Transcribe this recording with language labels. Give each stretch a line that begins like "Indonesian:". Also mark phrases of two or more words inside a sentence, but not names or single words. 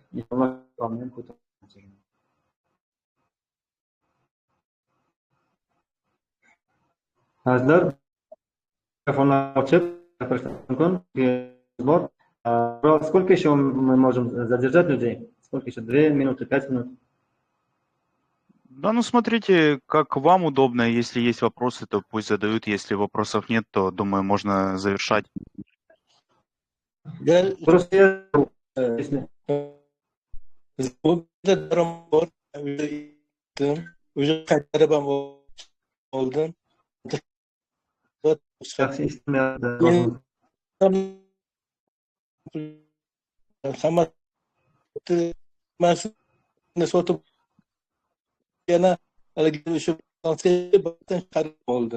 Uzbek: azizlar, mikrofonlarni ochib gapirishdan mumkin.
Russian: Сколько еще мы можем задержать людей? Сколько еще? 2 минуты, 5 минут? Да, ну смотрите, как вам удобно. Если есть вопросы, то пусть задают. Если вопросов нет, то, думаю, можно завершать. Просто
Uzbek: Bu da daromad bor. O'sha qaytarib ham oldim. yaxshi eshitmayapti. Hammasini sotib yana haligi o'sha chiqarib oldi.